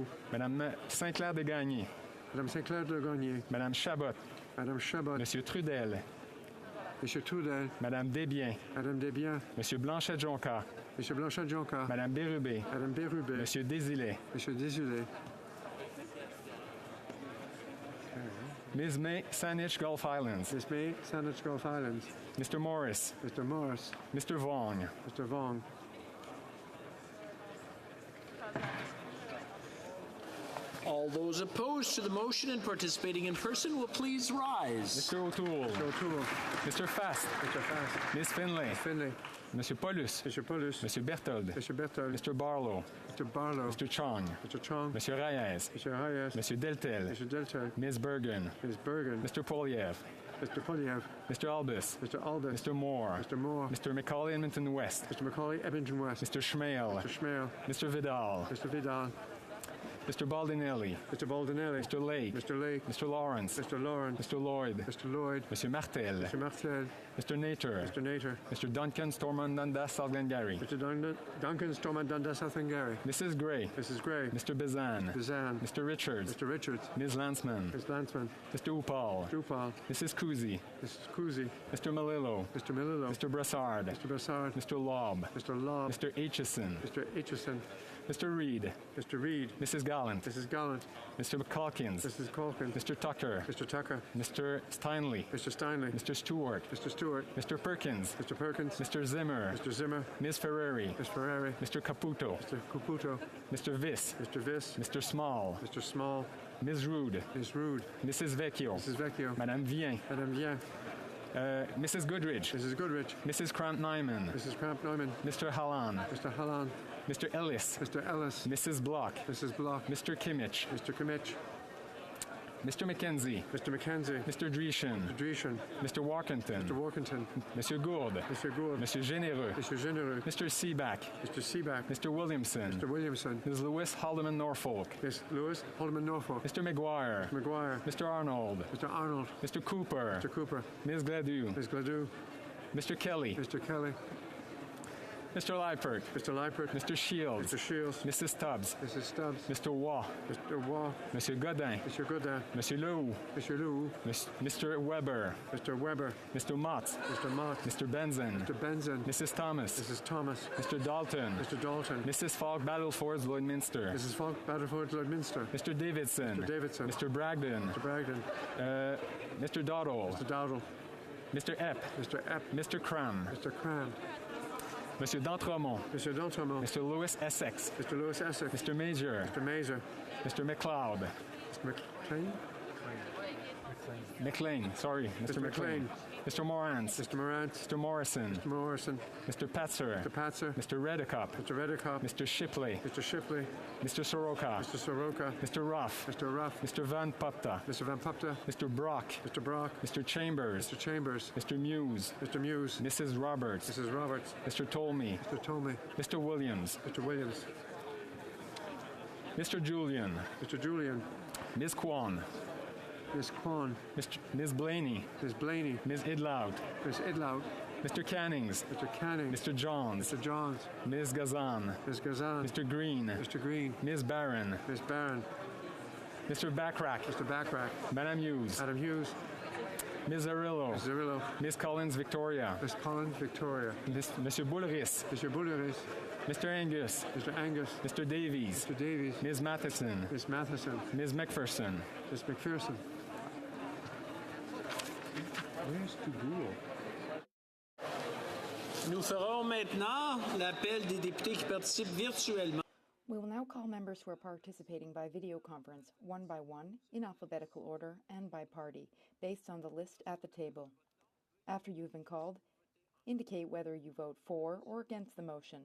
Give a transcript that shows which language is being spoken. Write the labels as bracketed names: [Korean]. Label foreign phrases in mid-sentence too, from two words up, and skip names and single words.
[French] Madame Saint-Clair-de-Gagny. Madame Saint-Clair-de-Gagny. Madame Chabot. Madame Chabot. Monsieur Trudel. Monsieur Trudel. Madame Desbiens. Madame Desbiens. Monsieur Blanchet-Jonca. Monsieur Blanchet-Jonca. Madame Bérubé. Madame Bérubé. Monsieur Désilet. Monsieur Désilet. [English] Ms. May, Saanich Gulf Islands. Miss May, Saanich Gulf Islands. Mr. Morris. Mr. Morris. Mr. Vong. Mr. Vong. All those opposed to the motion and participating in person will please rise. Mr. O'Toole. Mr. O'Toole. Mr. Fast. Mr. Fast. Ms. Finlay. Miss Finlay. [French] Monsieur Paulus. Monsieur Paulus. Monsieur Berthold. Monsieur Berthold. [English] Mr. Barlow. Mr. Barlow. Mr. Chong. Mr. Chong. [French] Monsieur Reyes. Monsieur Reyes. Monsieur Deltel. Monsieur Deltel. [English] Ms. Bergen. Ms. Bergen. Mr. Poliev. Mr. Poliev. Mr. Albus. Mr. Albus. Mr. Moore. Mr. Moore. Mr. Macaulay Edmonton West. Mr. Macaulay Edmonton West. Mr. Schmale. Mr. Schmale. Mr. Vidal. Mr. Vidal. Mr. Baldinelli. Mr. Baldinelli. Mr. Lake. Mr. Lake. Mr. Lawrence. Mr. Lawrence. Mr. Lloyd. Mr. Lloyd. Mr. Martel. Mr. Martel. Mr. Nater. Mr. Nater. Mr. Duncan Stormont Dundas Southglengarry. Mr. Duncan Stormont Dundas Southglengarry. Mrs. Gray. Mrs. Gray. Mr. Bizan. Bizan. Mr. Richards. Mr. Richards. Ms. Landsman. Ms. Landsman. Mr. Upal. Mr. Upal. Mrs. Kuzi. Mrs. Kuzi. Mr. Malillo. Mr. Malillo. Mr. Brassard. Mr. Brassard. Mr. Lobb. Mr. Lobb. Mr. Aitchison. Mr. Aitchison. Mr. Reed. Mr. Reed. Mrs. Gallant. Mrs. Gallant. Mr. Calkins. Mrs. Calkins. Mr. Tucker. Mr. Tucker. Mr. Steinley. Mr. Steinley. Mr. Stewart. Mr. Stewart. Mr. Perkins. Mr. Perkins. Mr. Zimmer. Mr. Zimmer. Ms. Ferrari. Ms. Ferrari. Mr. Caputo. Mr. Caputo. Mr. Viss. Mr. Viss. Mr. Small. Mr. Small. Ms. Rude. Ms. Rude. Mrs. Vecchio. Mrs. Vecchio. [French] Madame Vien. Madame Vien. [English] Mrs. Goodrich. Mrs. Goodrich. Mrs. Cramp-Nyman. Mrs. Cramp-Nyman. Mr. Hallan. Mr. Hallan. Mr. Ellis. Mr. Ellis. Mrs. Block. Mrs. Block. Mr. Kimmich. Mr. Kimmich. Mr. McKenzie. Mr. McKenzie. Mr. Dreeshen. Mr. Dreeshen. Mr. Walkington. Mr. Walkington. [French] Monsieur Gourde. [English] Mr. Gourde. [French] Monsieur Généreux. [English] Mr. Généreux. Mr. Seaback. Mr. Seaback. Mr. Williamson. Mr. Williamson. Ms. Lewis Haldeman Norfolk. Miss Lewis Haldeman Norfolk. Mr. McGuire. Mr. McGuire. Mr. Arnold. Mr. Arnold. Mr. Cooper. Mr. Cooper. Ms. Gladue. Ms. Gladue. Mr. Kelly. Mr. Kelly. Mr. Leipert. Mr. Leipert. Mr. Shields. Mr. Shields. Mrs. Stubbs. Mrs. Stubbs. Mr. Waugh. Mr. Waugh. [French] Monsieur Godin. Monsieur Godin. Monsieur Leroux. Monsieur Leroux. [English] Mr. Weber. Mr. Weber. Mr. Mott. Mr. Mott. Mr. Benson. Mr. Benson. Mrs. Thomas. Mrs. Thomas. Mr. Dalton. Mr. Dalton. Mrs. Falk Battlefords Lloydminster. Mrs. Falk Battlefords Lloydminster. Mr. Davidson. Mr. Davidson. Mr. Bragdon. Mr. Bragdon. Mr. Dowdle. Mr. Dowdle. Mr. Epp. Mr. Epp. Mr. Cram. Mr. Cram. [French] Monsieur d'Entremont. Monsieur d'Entremont. [English] Mr. Lewis Essex. Mr. Lewis Essex. Mr. Major. Mr. Major. Mr. McLeod. Mr. McLean. McLean. Sorry, Mr. McLean. Mr. Morantz. Mr. Morantz. Mr. Morrison. Mr. Morrison. Mr. Patzer. Mr. Patzer. Mr. Reddecup. Mr. Reddecup. Mr. Shipley. Mr. Shipley. Mr. Soroka. Mr. Soroka. Mr. Ruff. Mr. Ruff. Mr. Van Pupta. Mr. Van Pupta. Mr. Brock. Mr. Brock. Mr. Chambers. Mr. Chambers. Mr. Muse. Mr. Muse. Mrs. Roberts. Mrs. Roberts. Mr. Tolmie. Mr. Tolmie. Mr. Williams. Mr. Williams. Mr. Julian. Mr. Julian. Ms. Kwan. Ms. Kwan. Ms. Blaney. Ms. Blaney. Ms. Idlout. Ms. Idlout. Mr. Cannings. Mr. Cannings. Mr. Johns. Mr. Johns. Ms. Gazan. Ms. Gazan. Mr. Green. Mr. Green. Ms. Barron. Ms. Barron. Mr. Backrack. Mr. Backrack. [French] Madame Hughes. [English] Madam Hughes. Ms. Arillo. Ms. Arillo. Ms. Collins Victoria. Ms. Collins Victoria. [French] Monsieur Boulris. [English] Mr. Boulris. Mr. Angus. Mr. Angus. Mr. Davies. Mr. Davies. Ms. Matheson. Ms. Matheson. Ms. McPherson. Ms. McPherson. Where's the Google? [French] Nous ferons maintenant l'appel des députés qui participent virtuellement. [English] We will now call members who are participating by video conference, one by one, in alphabetical order and by party, based on the list at the table. After you have been called, indicate whether you vote for or against the motion.